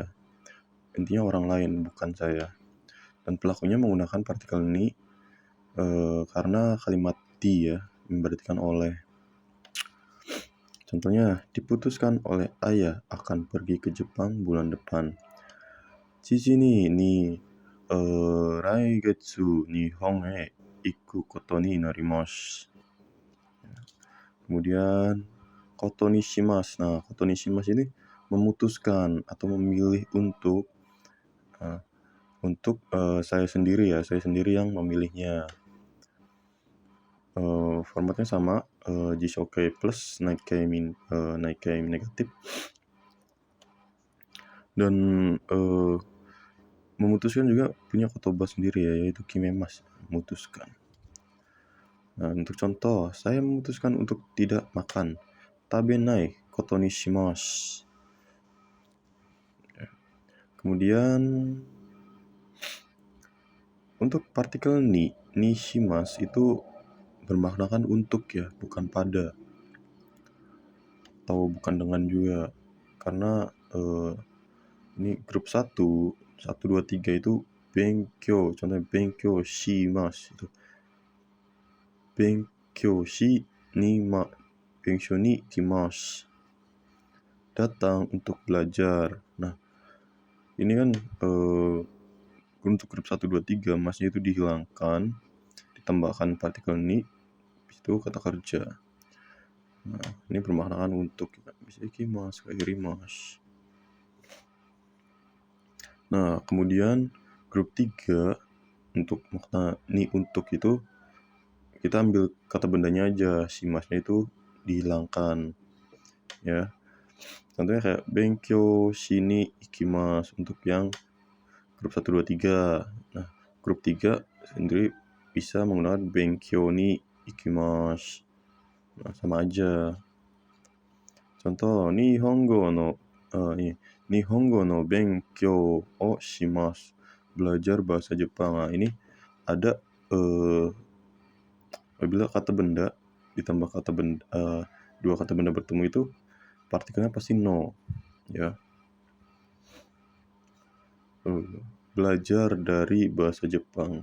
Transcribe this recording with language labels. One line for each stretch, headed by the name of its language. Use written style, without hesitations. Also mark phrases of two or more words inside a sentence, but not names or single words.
Indonesian: Intinya orang lain, bukan saya. Dan pelakunya menggunakan partikel ni karena kalimat di ya, memberartikan oleh. Contohnya, diputuskan oleh ayah akan pergi ke Jepang bulan depan.
Japanese: 父に来月日本へ行くことになります. Kemudian ことにします.
Indonesian: Nah,
Japanese: ことにします
Indonesian: ini memutuskan atau memilih untuk saya sendiri ya, saya sendiri yang memilihnya. Formatnya sama, Jishoke plus Naikei negatif. Dan memutuskan juga punya kotoba sendiri ya, yaitu kimemasu, memutuskan. Nah, untuk contoh, saya memutuskan untuk tidak makan.
Japanese: 食べないことにします.
Indonesian: Kemudian untuk partikel
Japanese: にします
Indonesian: itu bermaknakan untuk ya, bukan pada atau bukan dengan juga. Karena ini grup 1, 1, 2, 3 itu benkyo, contohnya
Japanese: 勉強します
Indonesian: itu.
Japanese: 勉強に来ます.
Indonesian: Datang untuk belajar. Nah, ini kan untuk grup 1, 2, 3 masnya itu dihilangkan, ditambahkan partikel ni, itu kata kerja. Nah, ini bermaknakan untuk, bisa
Japanese: 行きます、帰ります.
Indonesian: Nah, kemudian grup 3 untuk makna ni untuk itu kita ambil kata bendanya aja, shimasnya itu dihilangkan ya. Contohnya kayak
Japanese: 勉強しに行きます
Indonesian: untuk yang grup 1, 2, 3. Nah, grup 3 sendiri bisa menggunakan
Japanese: 勉強に行きます.
Indonesian: Nah, sama aja. Contoh,
Japanese: 日本語の勉強をします.
Indonesian: Belajar bahasa Jepang. Nah, ini ada apabila kata benda ditambah kata benda, dua kata benda bertemu itu partikelnya pasti no ya. Belajar dari bahasa Jepang.